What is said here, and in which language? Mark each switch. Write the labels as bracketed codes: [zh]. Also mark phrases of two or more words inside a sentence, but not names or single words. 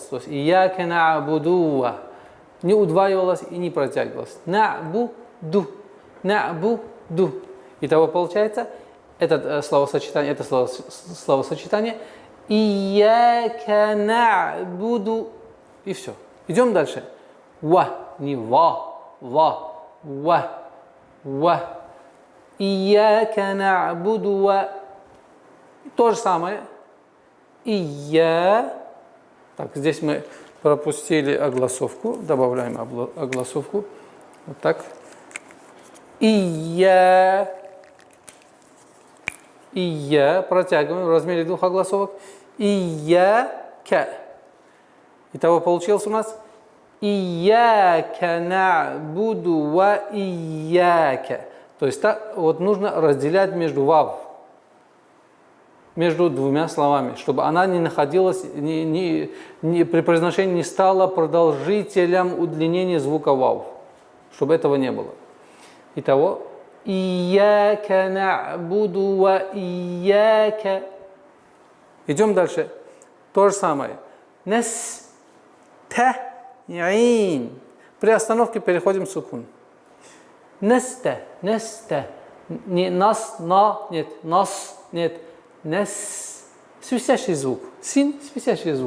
[ru] То есть [ar] إياك نعبد [ru] не удваивалось и не протягивалось. [ar] نعبد نعبد. [ru] Итого получается это словосочетание [ar] إياك نعبد. [ru] И все. Идем дальше. Ва. Не ва, ва. [ar] إياك نعبد و. [ru] То же самое. Ия. Так, здесь мы пропустили огласовку. Добавляем огласовку. Вот так. Ия. [ar] Ия. [ru] Протягиваем в размере двух огласовок. [ar] Ияка. [ru] Итого получилось у нас [ar] «إياك نعبد وإياك». [ru] То есть так, вот нужно разделять между вав, между двумя словами, чтобы она не находилась, при произношении не стала продолжителем удлинения звука вав, чтобы этого не было. Итого [ar] «إياك نعبد وإياك». [ru] Идем дальше. То же самое. [ar] «Наста'ин». [ru] При остановке переходим в сукун. «Наста», «наста». Не «нас», «на», нет, «нас», нет. «Нас». Свистящий звук. «Син» – свистящий звук.